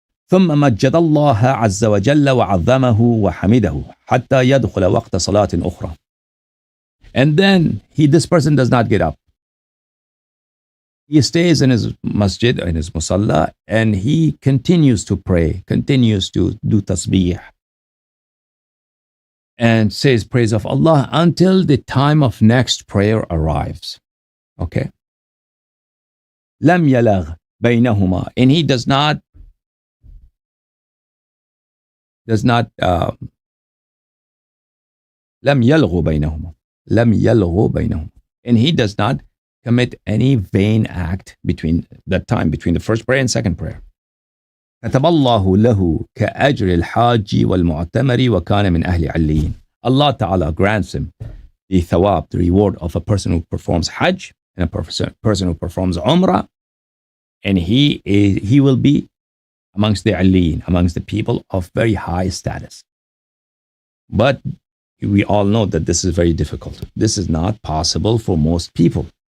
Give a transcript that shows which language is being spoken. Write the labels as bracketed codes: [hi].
[ar] ثم مجد الله عز وجل وعظمه وحمده حتى يدخل وقت صلاة أخرى. [en] And then this person does not get up. He stays in his masjid, in his musalla, and he continues to pray, continues to do tasbih, and says praise of Allah until the time of next prayer arrives. Okay? [ar] لم يلغ بينهما. [en] And he does not [ar] لم يلغ بينهما. لم يلغ بينهما. [en] And he does not commit any vain act between that time, between the first prayer and second prayer. [ar] كتب الله له كأجر الحاج والمعتمر وكان من أهل عليين. [en] Allah Ta'ala grants him the thawab, the reward of a person who performs Hajj and a person who performs Umrah, and he will be amongst the Aliyin, amongst the people of very high status. But we all know that this is very difficult. This is not possible for most people.